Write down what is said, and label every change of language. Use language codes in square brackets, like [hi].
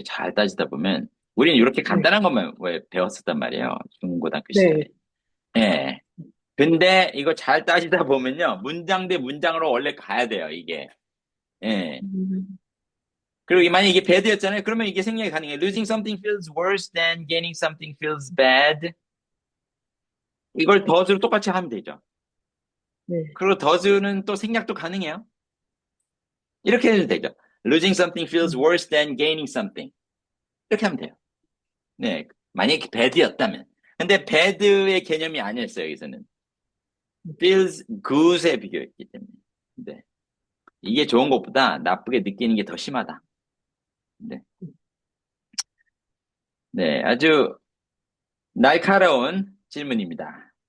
[ko] 이거 잘 따지다 보면, 우리는 이렇게 간단한 것만 왜 배웠었단 말이에요. 중고등학교 시절에. 네. 예. 근데 이거 잘 따지다 보면요. 문장 대 문장으로 원래 가야 돼요, 이게. 예. 음, 그리고 만약에 이게 bad였잖아요. 그러면 이게 생략이 가능해요. [en] Losing something feels worse than gaining something feels bad. [ko] 이걸 does로 똑같이 하면 되죠. 네. 그리고 does는 또 생략도 가능해요. 이렇게 해도 되죠. [en] Losing something feels 음, worse than gaining something. [ko] 이렇게 하면 돼요. 네. 만약에 bad였다면. 근데 bad의 개념이 아니었어요, 여기서는. [en] feels good [ko] 에 비교했기 때문에. 네. 이게 좋은 것보다 나쁘게 느끼는 게 더 심하다. 네. 네. 아주 날카로운 질문입니다.